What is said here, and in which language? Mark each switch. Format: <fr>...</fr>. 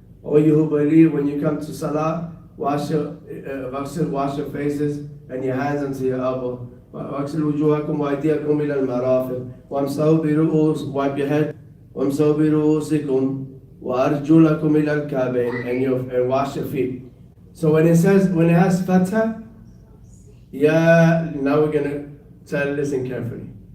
<en>Or you who believe, when you come to Salah, wash your faces and your hands unto your elbow.</en> <ar>واغسلوا وجوهكم وأيديكم إلى المرافق وامسحوا برؤوس,</ar> <en>wipe your head.</en> <ar>وامسحوا برؤوسكم وَأَرْجُلَكُمْ إِلَى الْكَعْبَيْنِ,</ar> <en>and wash your feet. So when it has fatha, now we're going to try to listen carefully.</en>